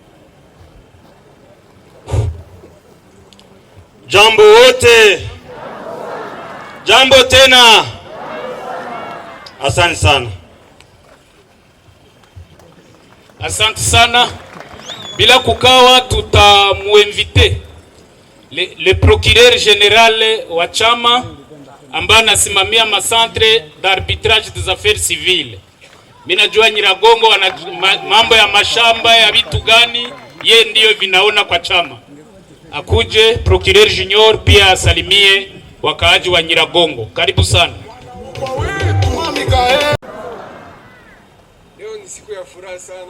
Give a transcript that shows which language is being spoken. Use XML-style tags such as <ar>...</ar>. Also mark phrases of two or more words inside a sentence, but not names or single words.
<sw>Jambo wote. Jambo tena. Asante sana. Asante sana. Bila kukawa, tutamuinvite</sw> <fr>le procureur général</fr> <sw>wa chama ambaye anasimamia</sw> <fr>macentre d'arbitrage des affaires civiles.</fr> <sw>Mimi najua Nyiragongo wana mambo ya mashamba ya vitu gani, ye ndio vinaona kwa chama. Akuje</sw> <fr>procureur junior</fr> <sw>pia asalimie wakaaji wa Nyiragongo. Karibu sana. Leo ni siku ya furaha sana.</sw>